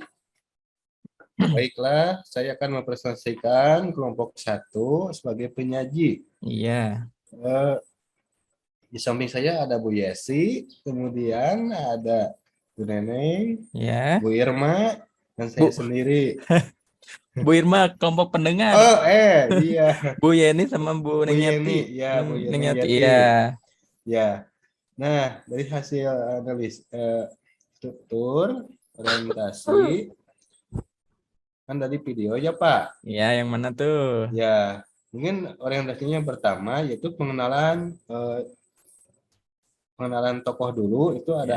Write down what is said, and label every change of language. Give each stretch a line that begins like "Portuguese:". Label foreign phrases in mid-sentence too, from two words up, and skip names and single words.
Indonesian: Baiklah, saya akan mempresentasikan kelompok 1 sebagai penyaji. Iya. Di samping saya ada Bu Yesi, kemudian ada Bu Neneng, Ya. Bu Irma, dan saya sendiri. Bu Irma kelompok pendengar. Oh, iya. Bu Yeni sama Bu Bu Nengyati. Yeni, ya, Bu Yeni Nengyati, Nengyati. iya. Ya. Nah, dari hasil analis struktur orientasi kan dari video ya, Pak. Iya, yang mana tuh? Ya, mungkin orientasinya yang pertama yaitu pengenalan tokoh dulu, itu ada